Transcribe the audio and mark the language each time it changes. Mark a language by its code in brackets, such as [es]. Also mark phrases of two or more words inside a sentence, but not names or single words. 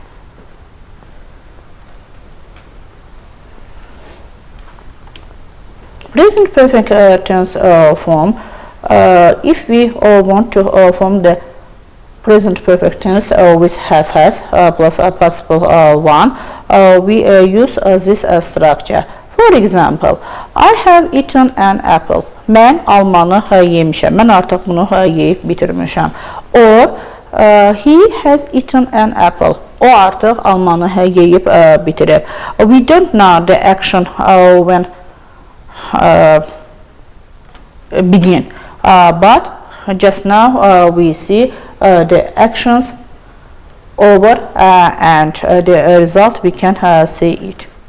[en] Present perfect tense form, if we want to form the present perfect tense with have, has plus a participle one, we use this structure. For example, I have eaten an apple. [az] Mən almanı yemişəm. Mən artıq bunu yeyib bitirmişəm. [en] Or he has eaten an apple. [az] O artıq almanı yeyib bitirib. [en] We don't know the action when begin, but just now we see the actions over and the result we can see it.